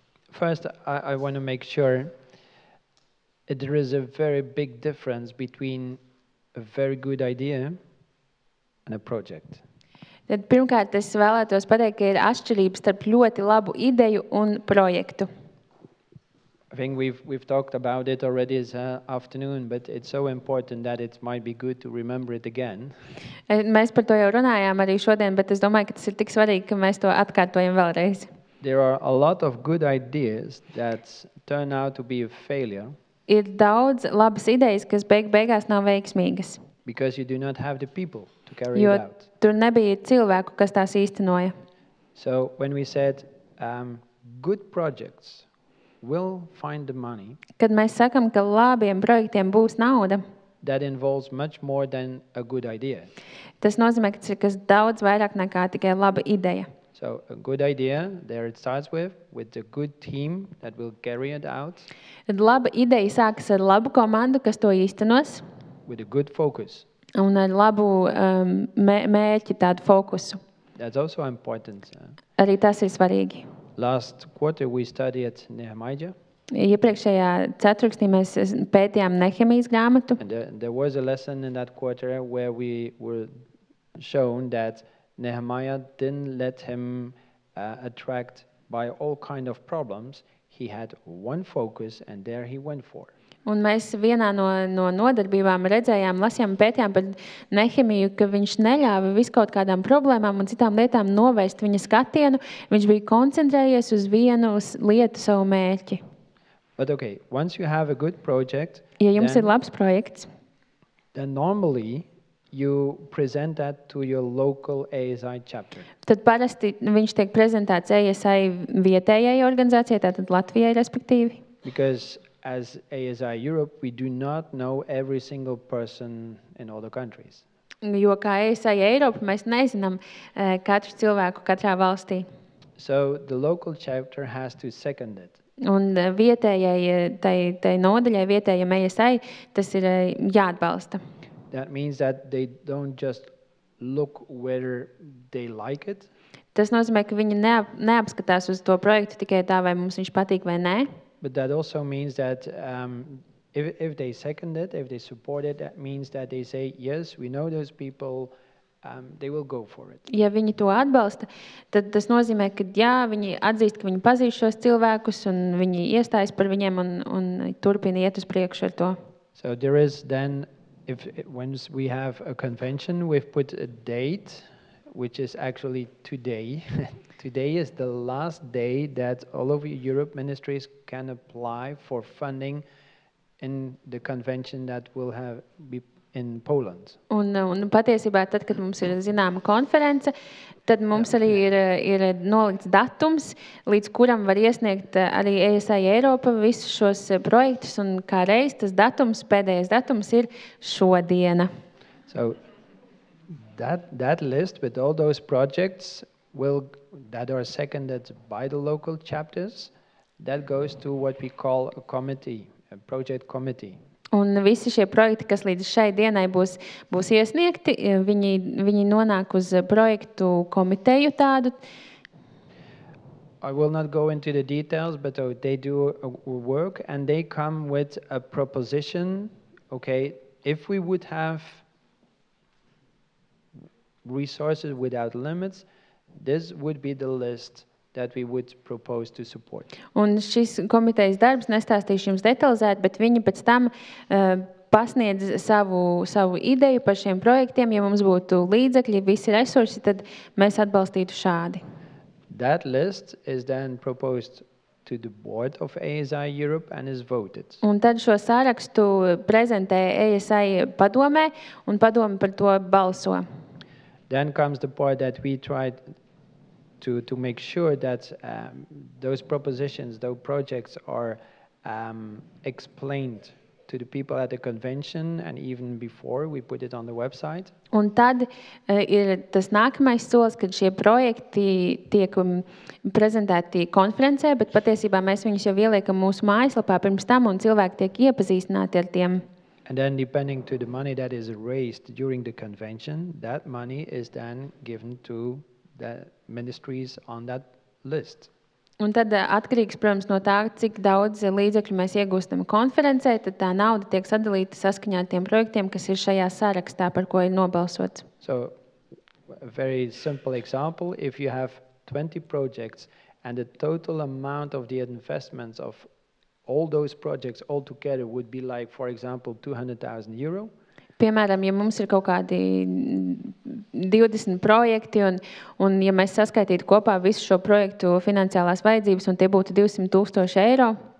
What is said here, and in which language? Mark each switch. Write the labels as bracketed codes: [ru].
[en] First, I want to make sure there is a very big difference between a very good idea and a project. [lv] Tad pirmkārt es vēlētos pateikt, ka ir atšķirības starp ļoti labu ideju un projektu. [en] I think we've talked about it already this afternoon, but it's so important that it might be good to remember it again. [lv] Mēs par to jau runājām arī šodien, bet es domāju, ka tas ir tik svarīgi, ka mēs to atkārtojam vēlreiz. [en] There are a lot of good ideas that turn out to be a failure. [lv] Ir daudz labas idejas, kas beigās nav veiksmīgas. [en] Because you do not have the people to carry [lv] Jo [en] it out. [lv] tur nebija cilvēku, kas tās īstenoja. [en] So when we said good projects will find the money, [lv] Kad mēs sakam, ka labiem projektiem būs nauda, [en] that involves much more than a good idea. [lv] tas nozīmē, ka tas ir kas daudz vairāk nekā tikai laba ideja. [en] So a good idea, there it starts with a good team that will carry it out, [lv] Tad laba ideja sākas ar labu komandu, kas to īstenos, [en] with a good focus. [lv] un ar labu mērķi, tādu fokusu. [en] That's also important. [lv] Arī tas ir svarīgi. [en] Last quarter we studied Nehemiah, [lv] Iepriekšējā ceturkstī mēs pētījām Nehemijas grāmatu, [en] and there was a lesson in that quarter where we were shown that Nehemiah didn't let him attract by all kind of problems. He had one focus, and there he went for. [lv] un mēs vienā no nodarbībām redzējām, lasījām, pētījām par Nehemiju, ka viņš neļāva viskaut kādām problēmām un citām lietām novērst viņa skatienu. Viņš bija koncentrējies uz vienu lietu, savu mērķi. [en] But okay, once you have a good project, [lv] Ja jums ir labs projekts, [en] then normally you present that to your local ASI chapter. [lv] tad parasti viņš tiek prezentēts ASI vietējai organizācijai, tātad Latvijai respektīvi. [en] Because as ASI Europe, we do not know every single person in all the countries. [lv] Jo kā ASI Eiropa, mēs nezinām katru cilvēku katrā valstī. [en] So the local chapter has to second it. [lv] Un vietējai, tai nodaļai, vietējai ASI, tas ir jāatbalsta. [en] That means that they don't just look whether they like it. [lv] Tas nozīmē, ka viņi neapskatās uz to projektu tikai tā, vai mums viņš patīk vai nē. [en] But that also means that if they second it, if they support it, that means that they say, yes, we know those people, they will go for it. [lv] Ja viņi to atbalsta, tad tas nozīmē, ka jā, viņi atzīst, ka viņi pazīst šos cilvēkus un viņi iestājas par viņiem un turpina iet uz priekšu ar to. [en] So there is then, once we have a convention, we've put a date, which is actually today. Today is the last day that all of Europe ministries can apply for funding in the convention that will be in Poland. [lv] Un patiesībā, tad, kad mums ir zināma konference, tad mums arī ir nolikts datums, līdz kuram var iesniegt arī ASI Eiropa visus šos projektus, un kā reiz tas datums, pēdējais datums ir šodiena. [en] So that list with all those projects that are seconded by the local chapters, that goes to what we call a committee, a project committee. [lv] Un visi šie projekti, kas līdz šai dienai būs iesniegti, viņi nonāk uz projektu komiteju tādu. [en] I will not go into the details, but they do work and they come with a proposition. Okay, if we would have resources without limits, this would be the list that we would propose to support. [lv] Un šis komitejas darbs, nestāstīšu jums detalizēt, bet viņi pēc tam pasniedz savu ideju par šiem projektiem. Ja mums būtu līdzekļi, visi resursi, tad mēs atbalstītu šādi. [en] That list is then proposed to the board of ASI Europe and is voted. [lv] Un tad šo sārakstu prezentē ASI padomē, un padome par to balso. [en] Then comes the part that we tried to make sure that those propositions, those projects are explained to the people at the convention and even before we put it on the website. [lv] Un tad ir tas nākamais solis, kad šie projekti tiek prezentēti konferencē, bet patiesībā mēs viņus jau ieliekam mūsu mājaslapā pirms tam un cilvēki tiek iepazīstināti ar tiem. [en] And then depending to the money that is raised during the convention, that money is then given to the ministries on that list. [lv] Un tad atkarīgs, protams, no tā, cik daudz līdzekļu mēs iegūstam konferencē, tad tā nauda tiek sadalīta saskaņā ar tiem projektiem, kas ir šajā sarakstā, par ko ir nobalsots. [en] So, a very simple example, if you have 20 projects and the total amount of the investments of all those projects altogether would be like, for example, €200,000. [lv] Piemēram, ja mums ir kaut kādi 20 projekti, un ja mēs saskaitītu kopā visu šo projektu finansiālās vajadzības, un tie būtu €200,000.